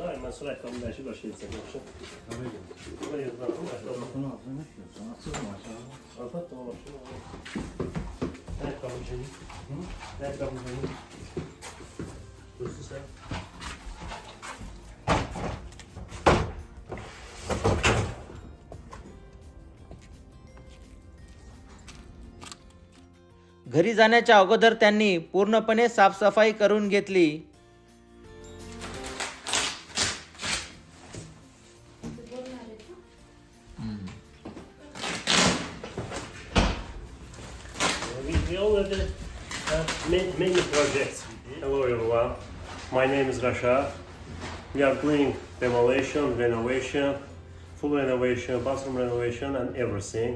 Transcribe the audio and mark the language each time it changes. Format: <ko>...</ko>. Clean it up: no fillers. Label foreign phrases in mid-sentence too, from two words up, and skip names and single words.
<sv>så räcker de där 20 kilsen också. Vad är det för något? Ja, fattar vad det är. Räcker de till? Räcker de till? Just det så.</sv> <mr>घरी जाण्याच्या अगोदर त्यांनी पूर्णपणे साफसफाई करून घेतली.</mr> <en>We already made many projects. Hello everyone, my name is Rashad. We are doing demolition, renovation, full renovation, bathroom renovation and everything.</en>